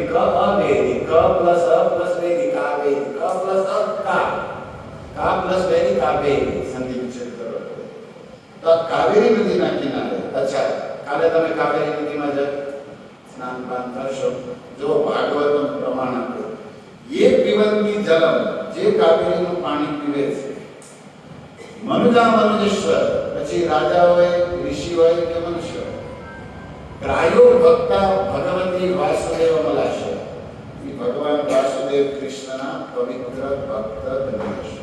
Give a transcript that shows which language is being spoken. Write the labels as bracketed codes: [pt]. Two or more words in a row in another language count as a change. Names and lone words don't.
[gu] ક અવેરી, ક પ્લસ અ પ્લસ વેરી, કાવેરી. ક પ્લસ અ કા પ્લસ વેરી, કાવેરી. સંધિ વિચ્છેદ કરો તો કાવેરી નદીના કિનારે. અચ્છા, કાલે તમે કાવેરી નદીમાં જ સ્નાન પાન કરશો. જો ભાગવતનું પ્રમાણ આપો, [sa] ये पिबन्ति जलम, [gu] જે કાવેરીનું પાણી પીવે છે. [sa] મનુજા મનુજેશ્વર, [gu] પછી રાજા હોય, ઋષિ હોય કે મનુષ્ય, [sa] પ્રાયો ભક્તા ભગવતી વાસુદેવ મલાશે, [gu] એ ભગવાન વાસુદેવ કૃષ્ણના પવિત્ર ભક્ત બનશે.